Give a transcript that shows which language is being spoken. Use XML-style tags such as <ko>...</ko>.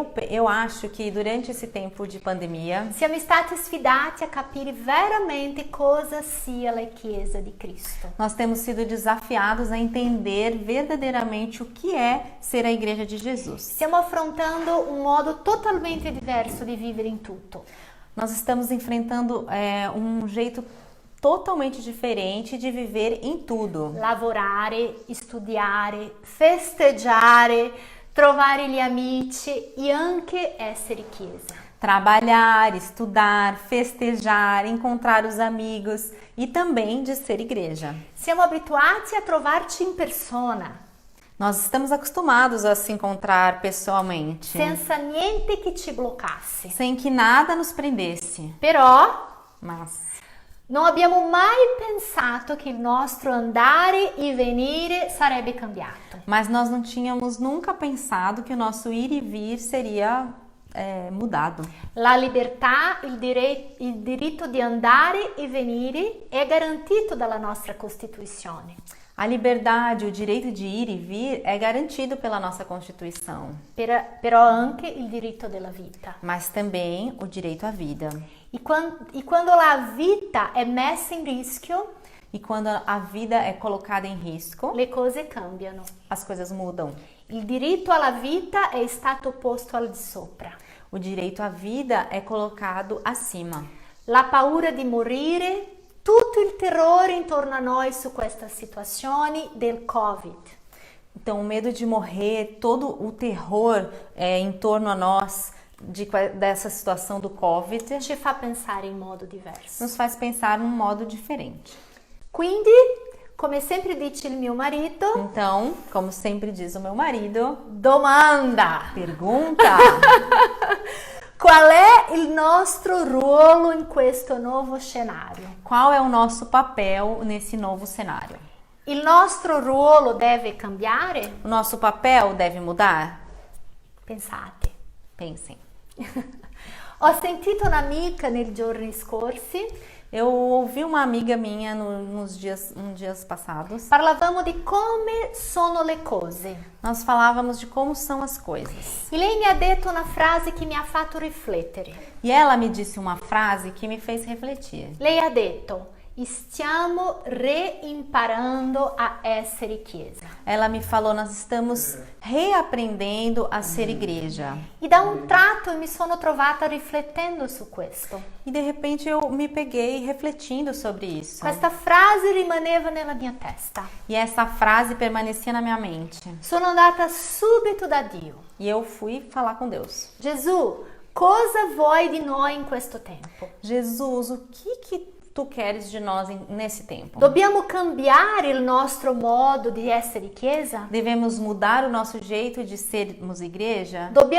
<pt>Eu acho que durante esse tempo de pandemia,</pt> <it>siamo stati sfidati a capire veramente cosa sia la Chiesa di Cristo.</it> <pt>nós temos sido desafiados a entender verdadeiramente o que é ser a igreja de Jesus.</pt> <it>Stiamo affrontando un modo totalmente diverso di vivere in tutto.</it> <pt>Nós estamos enfrentando um jeito totalmente diferente de viver em tudo.</pt> <it>Lavorare, studiare, festeggiare, trovare gli amici e anche essere Chiesa.</it> <pt>Trabalhar, estudar, festejar, encontrar os amigos e também de ser igreja.</pt> <it>Siamo abituati a trovarci in persona,</it> <pt>Nós estamos acostumados a se encontrar pessoalmente,</pt> <it>senza niente che ci bloccasse.</it> <pt>sem que nada nos prendesse.</pt> <it>Però</it> <pt>Mas</pt> <it>non abbiamo mai pensato che il nostro andare e venire sarebbe cambiato.</it> <pt>nós não tínhamos nunca pensado que o nosso ir e vir seria mudado.</pt> <it>La libertà, il diritto di andare e venire è garantito dalla nostra Costituzione.</it> <pt>A liberdade, o direito de ir e vir é garantido pela nossa Constituição,</pt> <it>Però anche il diritto della vita.</it> <pt>mas também o direito à vida.</pt> <it>E quando la vita è messa in rischio,</it> <pt>E quando a vida é colocada em risco,</pt> <it>le cose cambiano.</it> <pt>as coisas mudam.</pt> <it>Il diritto alla vita è stato posto al di sopra.</it> <pt>O direito à vida é colocado acima.</pt> <it>La paura di morire, tutto il terrore intorno a noi su questa situazione del Covid.</it> <pt>Então, o medo de morrer, todo o terror em torno a nós dessa situação do Covid,</pt> <it>Ci fa pensare in modo diverso.</it> <pt>nos faz pensar num modo diferente.</pt> <it>Quindi, come sempre dice il mio marito,</it> <pt>Então, como sempre diz o meu marido,</pt> <it>domanda:</it> <pt>pergunta:</pt> <it>qual è il nostro ruolo in questo nuovo scenario?</it> <pt>qual é o nosso papel nesse novo cenário?</pt> <it>Il nostro ruolo deve cambiare?</it> <pt>O nosso papel deve mudar?</pt> <it>Pensate.</it> <pt>Pensem.</pt> <it>Ho sentito un'amica nei giorni scorsi,</it> <pt>Eu ouvi uma amiga minha nos dias passados.</pt> <it>parlavamo di come sono le cose.</it> <pt>Nós falávamos de como são as coisas.</pt> <it>E lei mi ha detto una frase che mi ha fatto riflettere.</it> <pt>E ela me disse uma frase que me fez refletir.</pt> <it>Lei ha detto: stiamo reimparando a essere Chiesa.</it> <pt>Ela me falou, nós estamos reaprendendo a ser igreja.</pt> <it>E da un tratto mi sono trovata riflettendo su questo.</it> <pt>E de repente eu me peguei refletindo sobre isso.</pt> <it>Questa frase rimaneva nella mia testa.</it> <pt>E essa frase permanecia na minha mente.</pt> <it>Sono andata subito da Dio.</it> <pt>E eu fui falar com Deus.</pt> <it>Gesù, cosa vuoi di noi in questo tempo?</it> <pt>Jesus, o que tu queres de nós nesse tempo?</pt> <it>Dobbiamo cambiare il nostro modo di essere Chiesa?</it> <pt>Devemos mudar o nosso jeito de sermos igreja?</pt>